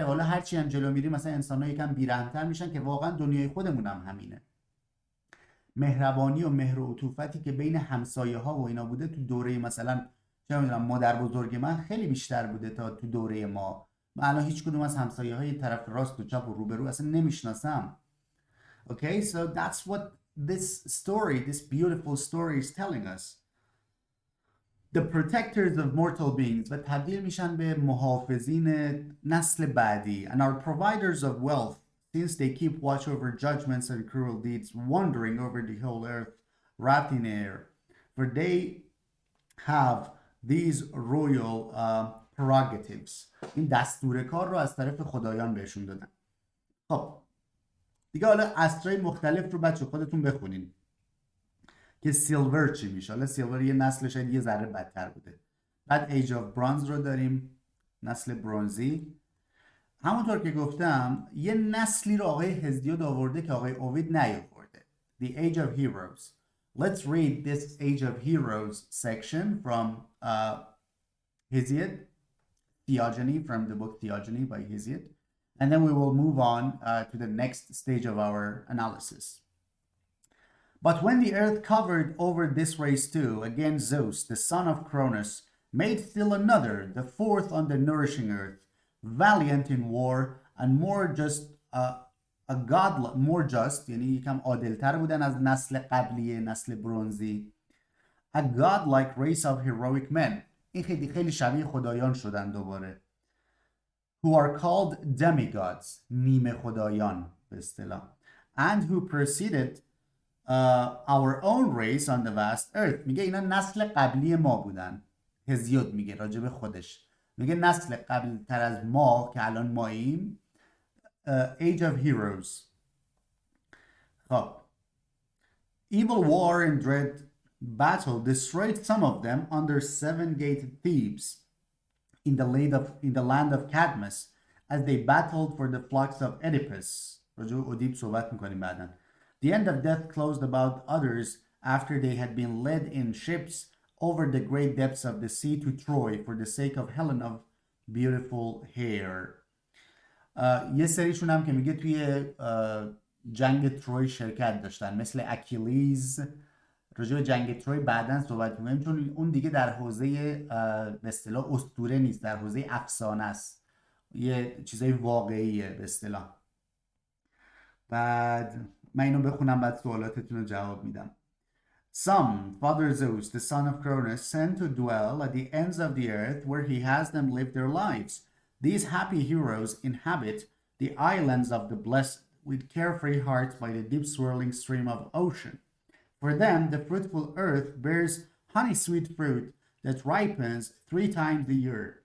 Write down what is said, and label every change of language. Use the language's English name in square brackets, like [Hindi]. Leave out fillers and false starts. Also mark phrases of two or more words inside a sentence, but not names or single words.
[Persian] حالا هرچی هم جلو میریم مثلا انسان‌ها یکم بی‌رحم‌تر میشن که واقعا دنیای خودمون هم همینه. مهربانی و مهر و عطوفتی که بین همسایه ها و اینا بوده تو دوره مثلا چه میدونم مادر بزرگ من خیلی بیشتر بوده تا تو دوره ما. من الان هیچ کدوم از همسایه های طرف راست و چپ و روبرو اصلا نمیشناسم. [English] Okay, so that's what this beautiful story is telling us. The protectors of mortal beings [Persian] و تبدیل میشن به محافظین نسل بعدی [English] and are providers of wealth since they keep watch over judgments and cruel deeds, wandering over the whole earth, wrapped in air. For they have these royal prerogatives. [Persian] این دستور کار رو از طرف خدایان بهشون دادن. خب دیگه حالا عصرهای مختلف رو بچه خودتون بخونین که سیلور چی میشه. حالا سیلور یه نسل شاید یه ذره بدتر بوده. بعد [English] Age of Bronze [Persian] رو داریم، نسل برونزی. همونطور که گفتم یه نسلی رو آقای هزیود آورده که آقای اوید نیاورده. [English] The Age of Heroes. Let's read this Age of Heroes section from Hesiod, Theogony, from the book Theogony by Hesiod. And then we will move on to the next stage of our analysis. But when the earth covered over this race too, again Zeus, the son of Cronus, made still another, the fourth on the nourishing earth, valiant in war and more just more just [Persian] یعنی یکم عادلتر بودن از نسل قبلی، نسل برونزی. [English] A godlike race of heroic men. [Persian] این خیلی شبیه خدایان شدن دوباره. [English] Who are called demigods, [Persian] نیمه خدایان به اصطلاح. [English] And who preceded our own race on the vast earth. [Persian] میگه اینا نسل قبلی ما بودن. هزیود میگه راجب خودش، میگه نسل قبل تر از ما که الان ماییم. [English] Age of Heroes. خب Evil war and dread battle destroyed some of them under seven-gated Thebes in the land of Cadmus as they battled for the flocks of Oedipus. [Persian] راجب اودیپ صحبت میکنیم بعدن. [English] The end of death closed about others after they had been led in ships over the great depths of the sea to Troy for the sake of Helen of beautiful hair. [Persian] یه سریشون هم که میگه توی جنگ تروی شرکت داشتن، مثل اکیلیز، راجع به جنگ تروی بعداً صحبت می‌کنیم، چون اون دیگه در حوزه به اصطلاح اسطوره نیست، در حوزه افسانه است، یه چیزای واقعیه به اصطلاح. بعد من اینو بخونم بعد سوالاتتون رو جواب میدم. [English] Some, Father Zeus, the son of Cronus, sent to dwell at the ends of the earth where he has them live their lives. These happy heroes inhabit the islands of the blessed with carefree hearts by the deep swirling stream of ocean. For them, the fruitful earth bears honey-sweet fruit that ripens 3 times a year.